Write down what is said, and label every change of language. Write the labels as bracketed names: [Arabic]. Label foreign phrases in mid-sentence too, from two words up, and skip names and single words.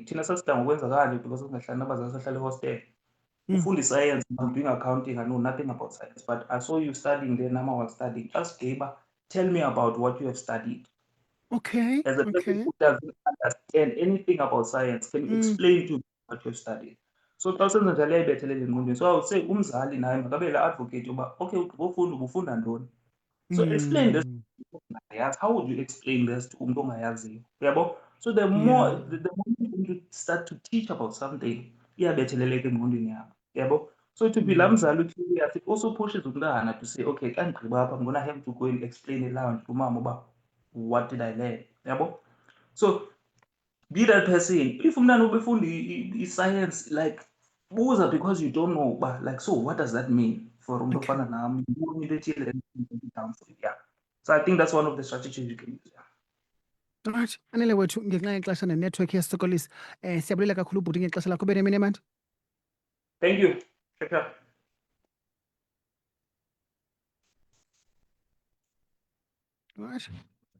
[Xhosa] Thina sasidla ngokwenza kanje because singahlali nabazali sahlala ehostel. [English] Ufunda science, I'm doing accounting, I know nothing about science, but I saw you studying there, Nama was studying. Just gave tell me about what you have studied. Okay. As a person Okay. who doesn't understand anything about science, can you explain to me what you've studied? [Xhosa] So xa usenza njalo iyayibethelele engqondweni. [English] So I would say [Xhosa] umzali naye makabe la advocate yoba okay ugqibofunda ubufunda ntoni. [English] So explain this. How would you explain this to [Xhosa] umntu ongayaziyo? Uyabo? [English] So the more you start to teach about something, [Xhosa] iyabetheleleka engqondweni yakho. Uyabo? [English] So to be [Xhosa] laa mzali [English] curious, it also pushes umntana to say, okay, [Xhosa] xa ndigqiba apha [English] I'm gonna have to go and explain it loud to [Xhosa] umama uba [English] what did I learn? Uyabo? So be that person. If [Xhosa] umntana ubefunda i-science, [English] like buza because you don't know, but like, so what does that mean for [Xhosa] umntu ofana nam? Into ethile [English] down for you. Yeah. So I think that's one of the strategies you can use. Yeah. Right. [Xhosa] Anele wethu ngenxa yexesha nenetwork yesisokolisi. Siyabulela kakhulu ubhuti ngexesha lakho. Ube nemini emandi. [English] Thank you. Check out. Right.